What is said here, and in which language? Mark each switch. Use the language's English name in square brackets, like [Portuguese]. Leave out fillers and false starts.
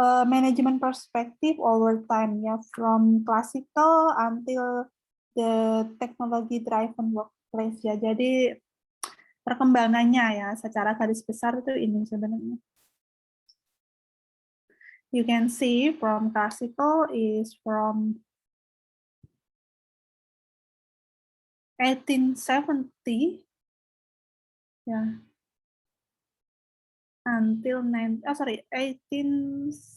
[English] Management perspective over time ya, from classical until the technology driven workplace ya. [Indonesian] Jadi perkembangannya ya secara garis besar itu ini sebenarnya. [English] You can see from classical is from 1870 ya until 1890